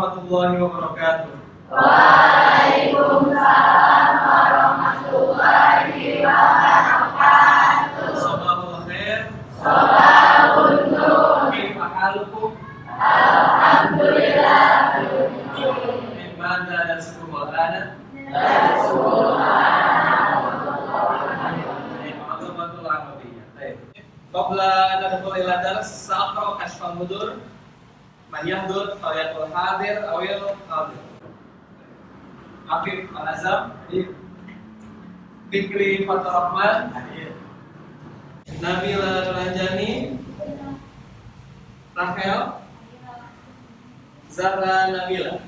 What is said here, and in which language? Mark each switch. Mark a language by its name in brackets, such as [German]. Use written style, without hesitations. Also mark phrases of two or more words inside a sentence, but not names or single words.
[Arabic] ورحمة الله وبركاته. وعليكم السلام ورحمة الله وبركاته. صباح الخير. صباح النور. كيف حالكم? Alhamdulillah. من ماذا درسكم الآن? قبل أن ندخل إلى درس سأقرأ كشف المدور. من يحضر فليقل حاضر أول حاضر. Afif Al-Azam, Fikri Fathur Rahman, Nabila Nuranjani, Rahel, Zara Nabila.